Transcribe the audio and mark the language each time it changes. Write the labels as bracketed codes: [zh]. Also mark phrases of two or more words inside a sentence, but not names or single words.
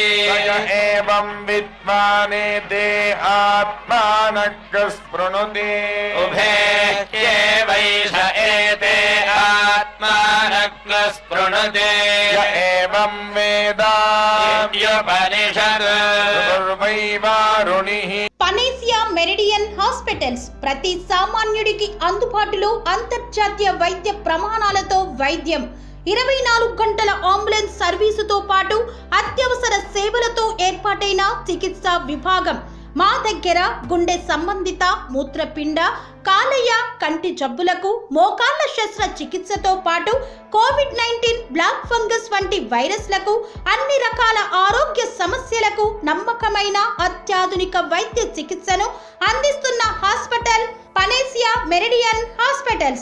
[sa] य एवं विद्वानेते आत्मानः स्पृणुते उभे ह्येवैष एते आत्मानग्न स्पृणुते य एवं वेद योपनिषद् पूर्वैवारुणिः [te] పనేసియా మెరిడియన్ హాస్పిటల్స్ ప్రతి సామాన్యుడికి అందుబాటులో అంతర్జాతీయ వైద్య ప్రమాణాలతో వైద్యం 24 గంటల అంబులెన్స్ సర్వీసుతో పాటు అత్యవసర సేవలతో ఏర్పాటైన చికిత్సా విభాగం మా దగ్గర గుండె సంబంధిత మూత్రపిండ కాలేయ కంటి జబ్బులకు మోకాళ్ల శస్త్ర చికిత్సతో పాటు కోవిడ్-19 [en] black fungus [te] వంటి వైరస్లకు అన్ని రకాల ఆరోగ్య సమస్యలకు నమ్మకమైన అత్యాధునిక వైద్య చికిత్సను అందిస్తున్న హాస్పిటల్ పనేసియా మెరిడియన్ హాస్పిటల్స్.